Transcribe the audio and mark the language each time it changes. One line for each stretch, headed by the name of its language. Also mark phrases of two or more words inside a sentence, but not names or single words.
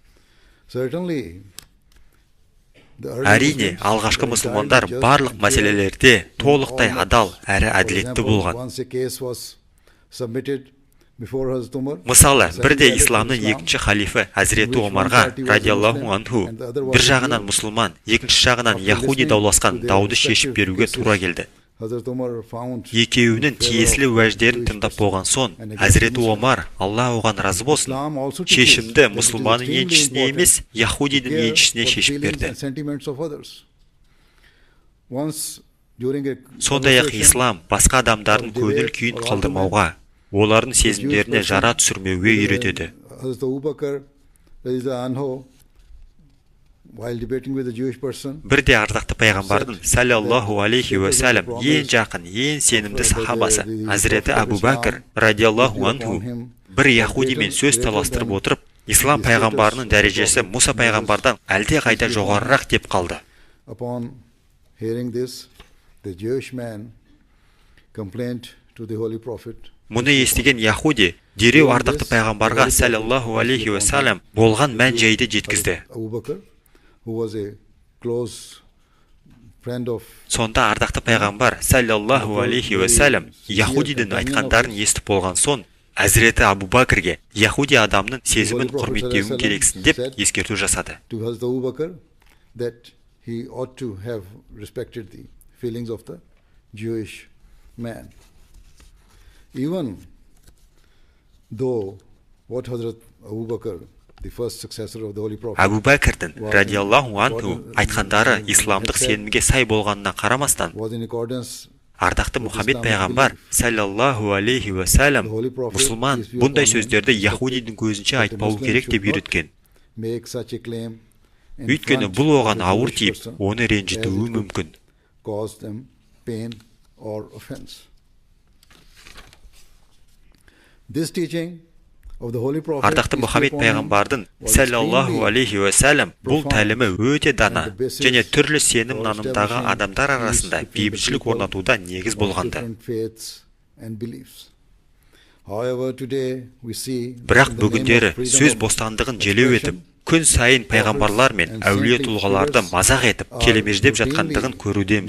Kazakh: Әрине, алғашқы мұсылмандар барлық мәселелерде толықтай адал әрі әділетті болған.
English: submitted before Hazrat Umar.
Kazakh: Мысалы, бірде исламның екінші халифі Хазіреті Омарға
Arabic: رضي الله عنه
Kazakh: бір жағынан мұсылман, екінші жағынан яхуди дауласқан дауды шешіп беруге тура келді.
English: Hazrat Umar found
Kazakh: Екеуінің тиесілі уәждерін тыңдап болған соң, Хазіреті Омар, Алла оған разы болсын, шешімді мұсылманның еншісіне емес, яхудидің еншісіне шешіп берді. Сондай-ақ ислам басқа адамдардың көңіл күйін қалдырмауға, олардың сезімдеріне жара түсірмеуге үйретеді. Бірде ардақты пайғамбардың
Arabic: صلى الله عليه وسلم
Kazakh: ең жақын, ең сенімді сахабасы Хазіреті Абу Бәкір
Arabic: رضي الله عنه
Kazakh: бір яхудимен сөз таластырып отырып, ислам пайғамбарының дәрежесі Муса пайғамбардан әлде қайда жоғарырақ деп қалды. Мұны естіген яхуди дереу ардақты пайғамбарға
Arabic: صلى الله عليه وسلم
Kazakh: болған мән жайды жеткізді. Сонда ардақты пайғамбар
Arabic: صلى الله عليه وسلم
Kazakh: яхудидің айтқандарын естіп болған соң, Хазіреті Абу Бәкірге яхуди адамның сезімін құрметтеуін керексін деп ескерту жасады.
English: Even though what Hazrat Abu Bakr, the first successor of the Holy Prophet,
Kazakh: Абу Бәкірдің
Arabic: رضي الله عنه
Kazakh: айтқандары исламдық сенімге сай болғанына қарамастан, ардақты Мұхаммед пайғамбар
Arabic: صلى الله عليه وسلم
Kazakh: мұсылман бұндай сөздерді яхудидің көзінше айтпау керек деп үйреткен. Өйткені бұл оған ауыр тиіп, оны ренжітуі мүмкін. Ардақты Мұхаммед пайғамбардың
Arabic: صلى الله عليه وسلم
Kazakh: бұл тәлімі өте дана және түрлі сенім нанымдағы адамдар арасында бейбітшілік орнатуда негіз болғанды. Бірақ бүгіндері сөз бостандығын желеу етіп, күн сайын пайғамбарлар мен әулие тұлғаларды мазақ етіп, келемеждеп жатқандығын көрудеміз.